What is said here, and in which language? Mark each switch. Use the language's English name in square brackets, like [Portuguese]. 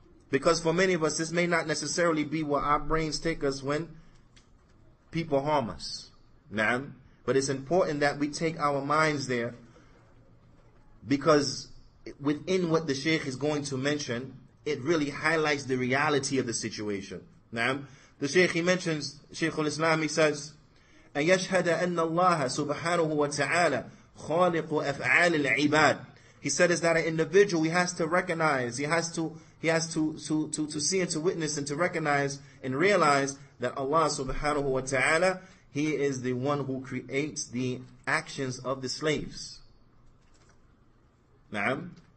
[English] Because for many of us, this may not necessarily be where our brains take us when people harm us. Naam. But it's important that we take our minds there, because within what the Shaykh is going to mention, it really highlights the reality of the situation. Naam. The Shaykh, he mentions, Shaykh al-Islam, he says, [Arabic] أن يشهد أن الله سبحانه وتعالى خالق أفعال العباد. [English] He said is that an individual, he has to recognize, he has to see and to witness and to recognize and realize that Allah subhanahu wa ta'ala, He is the one who creates the actions of the slaves. Na'am.